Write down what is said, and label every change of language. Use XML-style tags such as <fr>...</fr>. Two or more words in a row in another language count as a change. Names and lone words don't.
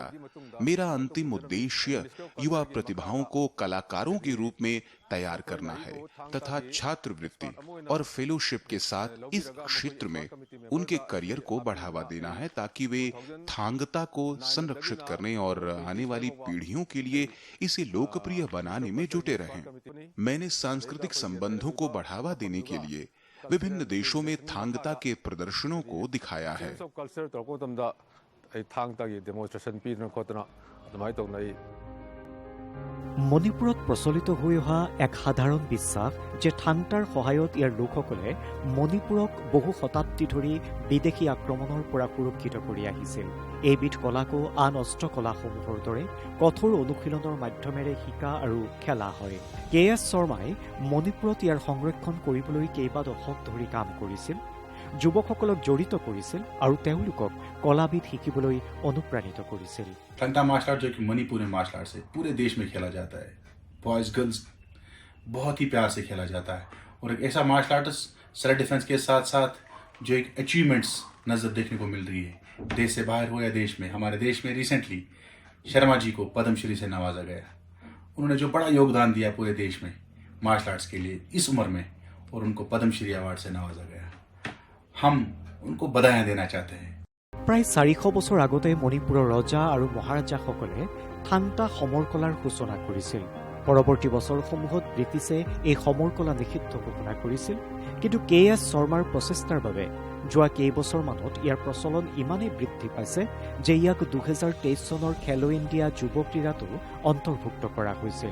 <hi>मेरा अंतिम उद्देश्य युवा प्रतिभाओं को कलाकारों के रूप में तैयार करना है तथा छात्रवृत्ति और फेलोशिप के साथ इस क्षेत्र में उनके करियर को बढ़ावा देना है ताकि वे थांगता को संरक्षित करने और आने वाली पीढ़ियों के लिए इसे लोकप्रिय बनाने में जुटे रहें। मैंने सांस्कृतिक संबंधों को बढ़ावा देने के लिए विभिन्न देशों में थांगता के प्रदर्शनों को दिखाया है।</hi> <as>মণিপুৰত প্ৰচলিত হৈ অহা এক সাধাৰণ বিশ্বাস যে থাংটাৰ সহায়ত ইয়াৰ লোকসকলে মণিপুৰক বহু শতাব্দী ধৰি বিদেশী আক্ৰমণৰ পৰা সুৰক্ষিত কৰি আহিছিল। এইবিধ কলাকো আন অস্ত্ৰ কলাসমূহৰ দৰে কঠোৰ অনুশীলনৰ মাধ্যমেৰে শিকা আৰু খেলা হয়। KS শৰ্মাই মণিপুৰত ইয়াৰ সংৰক্ষণ কৰিবলৈ কেইবা দশক ধৰি কাম কৰিছিল, যুৱকসকলক জড়িত কৰিছিল আৰু তেওঁলোকক কলাবিধ শিকিবলৈ অনুপ্ৰাণিত কৰিছিল।</as> <hi>थांगता</hi> <en>martial art</en> <hi>जो कि मणिपुर में</hi> <en>martial art</en> <hi>से पूरे देश में खेला जाता है।</hi> <en>boys girls</en> <hi>बहुत ही प्यार से खेला जाता है, और एक ऐसा</hi> <en>martial artist self defence</en> <hi>के साथ साथ जो एक अचीवमेंट्स नज़र देखने को मिल रही है, देश से बाहर हो या देश में। हमारे देश में रिसेंटली शर्मा जी को पद्मश्री से नवाजा गया। उन्होंने जो बड़ा योगदान दिया पूरे देश में</hi> <en>martial arts</en> <hi>के लिए इस उम्र में, और उनको पद्मश्री अवार्ड से नवाजा गया। हम उनको बधाइयाँ देना चाहते हैं।</hi> <as>প্ৰায় 400 বছৰ আগতে মণিপুৰৰ ৰজা আৰু মহাৰাজাসকলে থাংটা সমৰ কলাৰ সূচনা কৰিছিল। পৰৱৰ্তী বছৰসমূহত ব্ৰিটিছে এই সমৰ কলা নিষিদ্ধ ঘোষণা কৰিছিল, কিন্তু KS শৰ্মাৰ প্ৰচেষ্টাৰ বাবে যোৱা কেইবছৰমানত ইয়াৰ প্ৰচলন ইমানেই বৃদ্ধি পাইছে যে ইয়াক 2023 চনৰ খেলো ইণ্ডিয়া যুৱ ক্ৰীড়াতো অন্তৰ্ভুক্ত কৰা হৈছিল।</as>